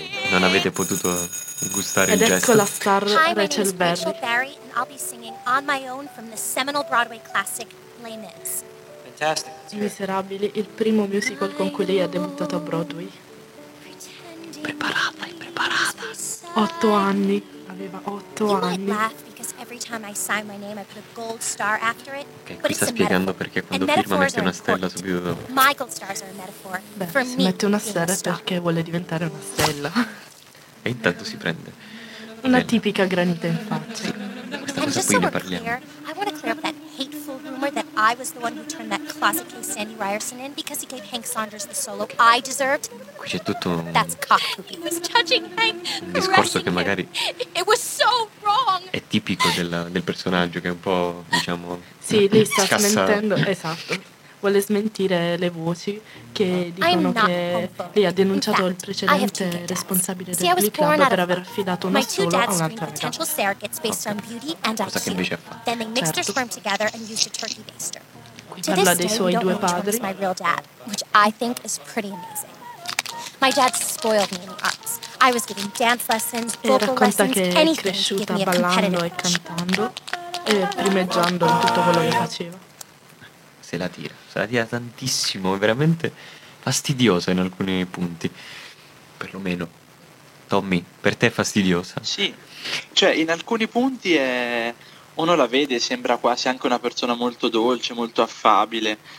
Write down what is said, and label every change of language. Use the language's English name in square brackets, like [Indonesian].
[Italian] Non avete potuto gustare ed il ecco gesto. Ed ecco la star Rachel Berry. [English] Hi, my name is Rachel Berry, and I'll be singing on my own from the seminal Broadway classic, Les Mis. Fantastic. [Italian] Miserabili, il primo musical con cui lei ha debuttato a Broadway. Preparata, è preparata. 8 anni, aveva 8 anni. [English] You might laugh because time I sign my name, I put a gold star after it. [Italian] Okay, qui sta spiegando perché quando firma mette una stella subito dopo. [English] My gold stars are a metaphor. [Italian] Beh, si mette una stella perché vuole diventare una stella. E intanto si prende. Una tipica granita in faccia. Questa cosa qui ne parliamo. [English] I want to clear up that hateful rumor that I was the one who turned that closet case Sandy Ryerson in because he gave Hank Saunders the solo I deserved. [Italian] Qui c'è tutto un... [English] That's cock poopy. He was touching Hank, [Italian] un discorso che magari... [English] It was so wrong. [Italian] È tipico del personaggio che è un po', diciamo... Sì, lei sta smentendo, esatto. Vuole smentire le voci che dicono che lei ha denunciato il precedente responsabile del Glee Club per aver affidato uno solo a un'altra ragazza. Cosa che invece ha fatto. Certo. Qui parla dei suoi due padri. [English] My dad spoiled me in the arts. I was giving dance lessons, vocal lessons, [Italian] racconta che [English] anything [Italian] è cresciuta ballando e cantando e primeggiando in tutto quello che faceva. Se la tira tantissimo, è veramente fastidiosa in alcuni punti, perlomeno. Tommy, per te è fastidiosa? Sì, cioè in alcuni punti è... uno la vede, sembra quasi anche una persona molto dolce, molto affabile.